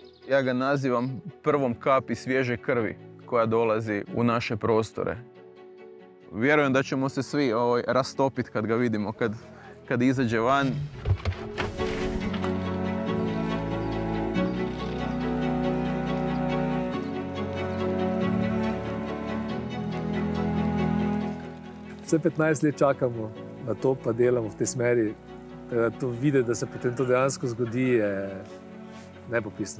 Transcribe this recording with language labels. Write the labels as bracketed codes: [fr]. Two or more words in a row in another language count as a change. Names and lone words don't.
[hr] Ja ga nazivam prvom kapi svježe krvi koja dolazi u naše prostore. Vjerujem da ćemo se svi rastopiti kad ga vidimo, kad izađe van. [sl] Vse 15 let čakamo na to, pa delamo v tej smeri. To videti, da se potem to dejansko zgodi, je nepopisno.